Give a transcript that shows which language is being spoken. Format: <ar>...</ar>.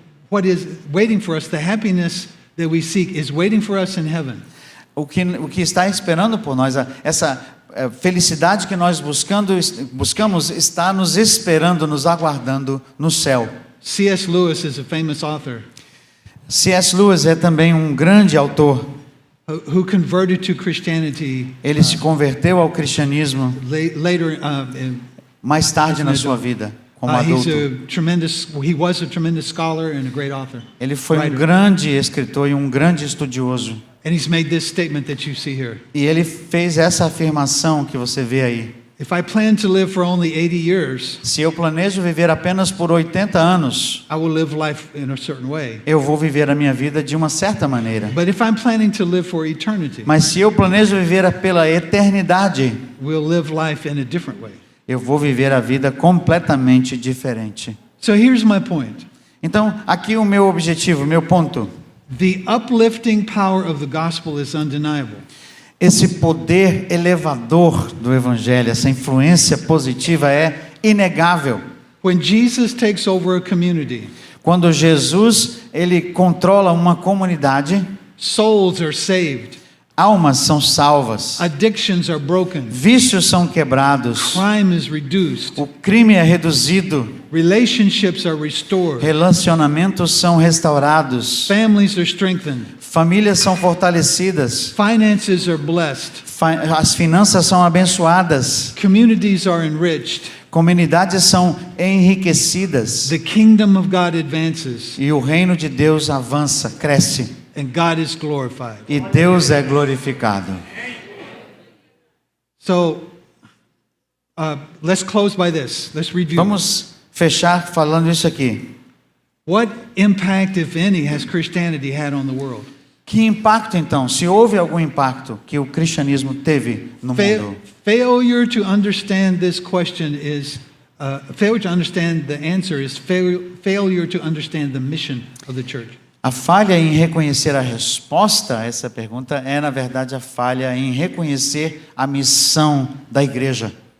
<en>What is waiting for us, the happiness that we seek, is waiting for us in heaven.</en> <pt>O que está esperando por nós, essa felicidade que nós buscamos está nos esperando, nos aguardando no céu.</pt> <en>C.S. Lewis is a famous author</en> <pt>C.S. Lewis é também um grande autor.</pt> <en>who converted to Christianity</en> <pt>Ele se converteu ao cristianismo</pt> <en>later.</en> <pt>mais tarde na sua vida, como adulto.</pt> <en>He was a tremendous scholar and a great author.</en> <pt>Ele foi um</pt> <en>writer.</en> <pt>grande escritor e um grande estudioso.</pt> <en>And he's made this statement that you see here.</en> <pt>E ele fez essa afirmação que você vê aí.</pt> <en>If I plan to live for only 80 years,</en> <pt>Se eu planejo viver apenas por 80 anos,</pt> <en>I will live life in a certain way.</en> <pt>eu vou viver a minha vida de uma certa maneira.</pt> <en>But if I'm planning to live for eternity,</en> <pt>Mas se eu planejo viver pela eternidade,</pt> <en>we'll live life in a different way.</en> <pt>eu vou viver a vida completamente diferente.</pt> <en>So here's my point.</en> <pt>Então, aqui o meu objetivo, o meu ponto.</pt> <en>The uplifting power of the gospel is undeniable.</en> <pt>Esse poder elevador do evangelho, essa influência positiva é inegável.</pt> <en>When Jesus takes over a community,</en> <pt>Quando Jesus, ele controla uma comunidade,</pt> <en>souls are saved,</en> <pt>almas são salvas,</pt> <en>addictions are broken,</en> <pt>vícios são quebrados,</pt> <en>crime is reduced,</en> <pt>o crime é reduzido,</pt> <en>relationships are restored,</en> <pt>relacionamentos são restaurados,</pt> <en>families are strengthened,</en> <pt>famílias são fortalecidas,</pt> <en>finances are blessed,</en> <pt>as finanças são abençoadas,</pt> <en>communities are enriched,</en> <pt>comunidades são enriquecidas</pt> <en>the kingdom of God advances,</en> <pt>e o reino de Deus avança, cresce</pt> <en>and God is glorified.</en> <pt>e Deus é glorificado.</pt> <en>So, let's close by this. Let's review.</en> <pt>Vamos fechar falando isso aqui.</pt> <en>What impact, if any, has Christianity had on the world?</en> <pt>Que impacto então, se houve algum impacto que o cristianismo teve no mundo?</pt> <en>Failure to understand this question is failure to understand the answer is failure to understand the mission of the church.</en> <pt>A falha em reconhecer a resposta a essa pergunta é, na verdade, a falha em reconhecer a missão da igreja.</pt>